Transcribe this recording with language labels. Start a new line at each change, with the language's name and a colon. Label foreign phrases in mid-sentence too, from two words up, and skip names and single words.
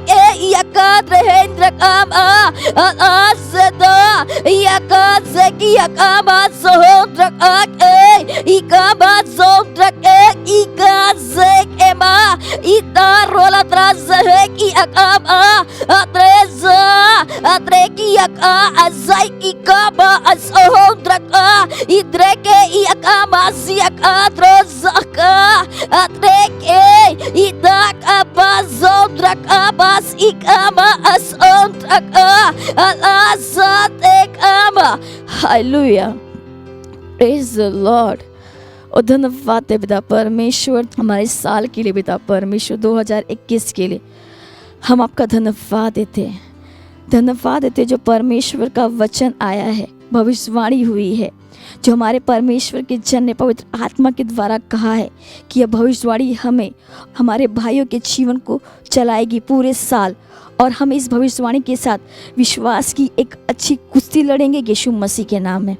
English: के इया का रहेंद्र कामा अलाज़दा इया का से किया का बाज़ोंद्र का इका बाज़ोंद्र के इका से के मा इता रोला त्राज़ है कि अकामा अत्रेज़ा Atrekiaka azaikikaba asohodraka idreke iakamaziaka drozaka atreke idakabazondraka bas ikama asondraka alazatekama. Hallelujah. Praise the Lord.
Hindi: और धन्यवाद है पिता परमेश्वर हमारे साल के लिए, पिता परमेश्वर 2021 के लिए हम आपका धन्यवाद देते हैं। धन्यवाद देते जो परमेश्वर का वचन आया है, भविष्यवाणी हुई है, जो हमारे परमेश्वर के जन ने पवित्र आत्मा के द्वारा कहा है कि यह भविष्यवाणी हमें हमारे भाइयों के जीवन को चलाएगी पूरे साल, और हम इस भविष्यवाणी के साथ विश्वास की एक अच्छी कुश्ती लड़ेंगे यीशु मसीह के नाम में।